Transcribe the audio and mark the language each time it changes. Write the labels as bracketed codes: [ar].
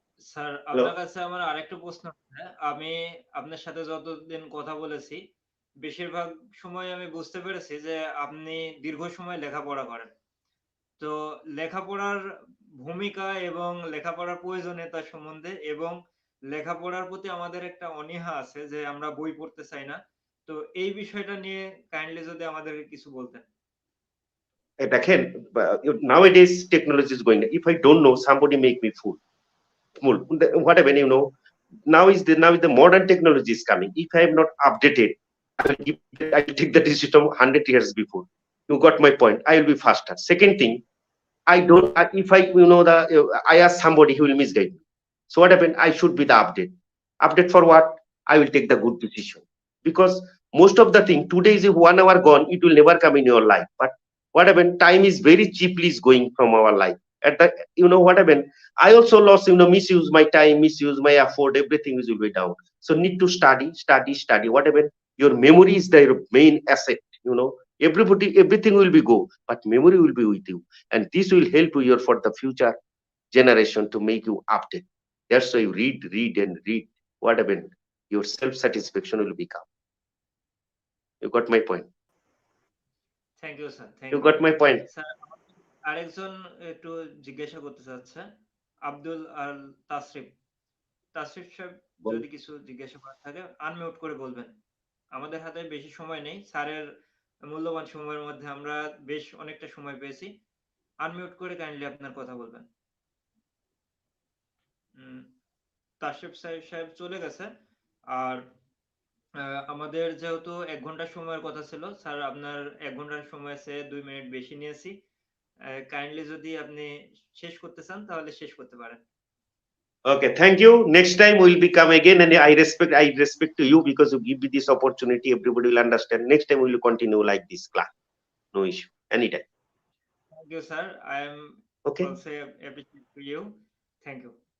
[bn] Sir আপনার কাছে আমার আরেকটা প্রশ্ন আছে। আমি আপনার সাথে যতদিন কথা বলেছি বেশিরভাগ সময় আমি বুঝতে পেরেছি যে আপনি দীর্ঘ সময় লেখাপড়া করেন। তো লেখাপড়ার ভূমিকা এবং লেখাপড়ার প্রয়োজনীয়তা সম্বন্ধে এবং লেখাপড়ার প্রতি আমাদের একটা অনীহা আছে যে আমরা বই পড়তে চাই না। তো এই বিষয়টা নিয়ে কাইন্ডলি যদি আমাদেরকে কিছু বলতেন। [en] Again, nowadays technology is going. If I don't know, somebody make me fool. Whatever now is the modern technology is coming. If I am not updated, I will take the decision 100 years before. You got my point. I will be faster. Second thing, if I I ask somebody, he will misguide me. So what happened? I should be the update. Update for what? I will take the good decision. Because most of the thing today is 1 hour gone, it will never come in your life. But what happened? Time is very cheaply is going from our life. At the what happened? I also lost, misuse my time, misuse my effort, everything will be down. So need to study. What happened? Your memory is the main asset, everything will be go, but memory will be with you. And this will help you for the future generation to make you update. That's why you read and read. What happened? Your self-satisfaction will become. You got my point? Thank you sir, thank You you. got my point? [bn] Sir আরেকজন একটু জিজ্ঞাসা করতে চাচ্ছে, আব্দুল আল তাসরিফ। তাসরিফ সাহেব যদি কিছু জিজ্ঞাসা করার থাকে আনমিউট করে বলবেন। আমাদের হাতে বেশি সময় নেই, স্যারের মূল্যবান সময়ের মধ্যে আমরা বেশ অনেকটা সময় পেয়েছি। আনমিউট করে কাইন্ডলি আপনার কথা বলবেন। তাসরিফ সাহেব চলে গেছে। আর আমাদের যেহেতু 1 ঘন্টা সময়ের কথা ছিল, স্যার আপনার 1 ঘন্টার সময় আছে 2 মিনিট বেশি নিয়েছি। কাইন্ডলি যদি আপনি শেষ করতে চান তাহলে শেষ করতে পারেন। [en] Okay, thank you. Next time we'll become again, and I respect to you because you give me this opportunity. Everybody will understand. Next time we will continue like this class. No issue. Anytime. Thank you, sir. I am Okay. also appreciate to you. Thank you.